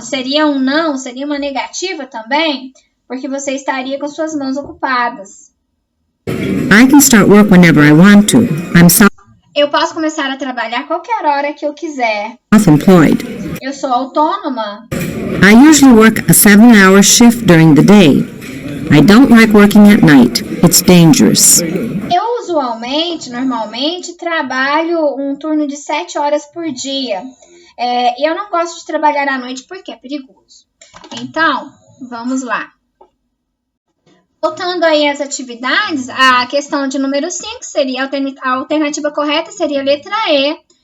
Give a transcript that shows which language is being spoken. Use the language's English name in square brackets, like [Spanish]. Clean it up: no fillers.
[Portuguese] Seria um não, seria uma negativa também, porque você estaria com suas mãos ocupadas. [English] I can start work whenever I want to. [Portuguese] Eu posso começar a trabalhar qualquer hora que eu quiser. [English] Self-employed. [Portuguese] Eu sou autônoma. [English] I usually work a 7-hour shift during the day. I don't like working at night. It's dangerous. [Portuguese] Eu normalmente, trabalho um turno de 7 horas por dia. E eu não gosto de trabalhar à noite porque é perigoso. Então, vamos lá. Voltando aí às atividades, a questão de número 5 seria a alternativa correta seria a letra E.